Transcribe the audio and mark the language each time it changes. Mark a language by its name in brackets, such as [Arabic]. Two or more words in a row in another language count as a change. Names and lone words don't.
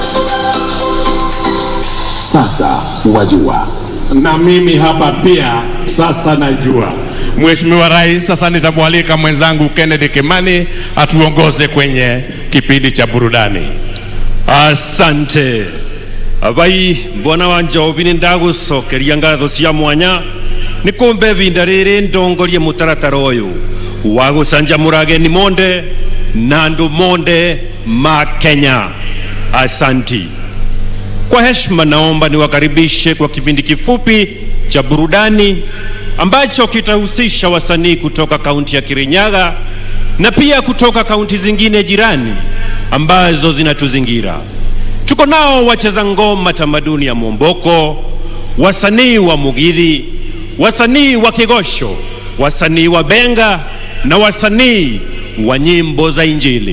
[Swahili] Sasa wajua. Na mimi hapa pia sasa najua. Mheshimiwa Rais, sasa nitamwalika mwenzangu Kennedy Kimani atuongoze kwenye kipindi cha burudani. Asante. [Kikuyu] Abai mbona wanja obini ndagucokeria ngatho cia mwanya ni kumbe binda riri ndongorie mutaratara uyu wa gucanjamura ageni monde na andu monde ma Kenya. [Swahili] Asanti. Kwa heshima naomba niwakaribishe kwa kipindi kifupi cha burudani ambacho kitahusisha wasanii kutoka kaunti ya Kirinyaga na pia kutoka kaunti zingine jirani ambazo zinatuzingira. Tuko nao wacheza ngoma tamaduni ya Momboko, wasanii wa Mugithi, wasanii wa Kigosho, wasanii wa Benga na wasanii wa nyimbo za Injili.